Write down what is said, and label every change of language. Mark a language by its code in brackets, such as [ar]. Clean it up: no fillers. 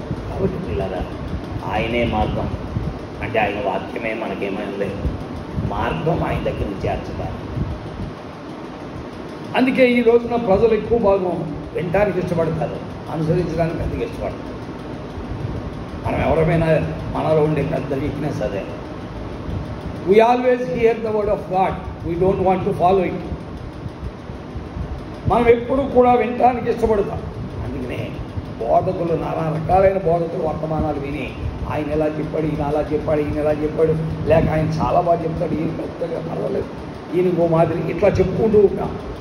[te] కాబట్టి పిల్లరా, ఆయనే మార్గం అంటే ఆయన వాక్యమే మనకేమైంది మార్గం, ఆయన దగ్గరికి చేర్చడానికి. అందుకే ఈ రోజున ప్రజలు ఎక్కువ భాగం వినడానికి ఇష్టపడతారు, అనుసరించడానికి అందుకు ఇష్టపడతారు. మనం ఎవరైనా మనలో ఉండే పెద్ద వీక్నెస్ అదే. [en] We always hear the word of God. We don't want to follow it. [te] మనం ఎప్పుడు కూడా వినటానికి ఇష్టపడతాం. అందుకనే బోధకులు, నానా రకాలైన బోధకులు వర్తమానాలు విని, ఆయన ఎలా చెప్పాడు, ఈయన అలా చెప్పాడు, ఈయన ఎలా చెప్పాడు, లేక ఆయన చాలా బాగా చెప్తాడు, ఈయన పెద్దగా పర్వాలేదు, ఈయనకో మాదిరి, ఇట్లా చెప్పుకుంటూ ఉంటాం.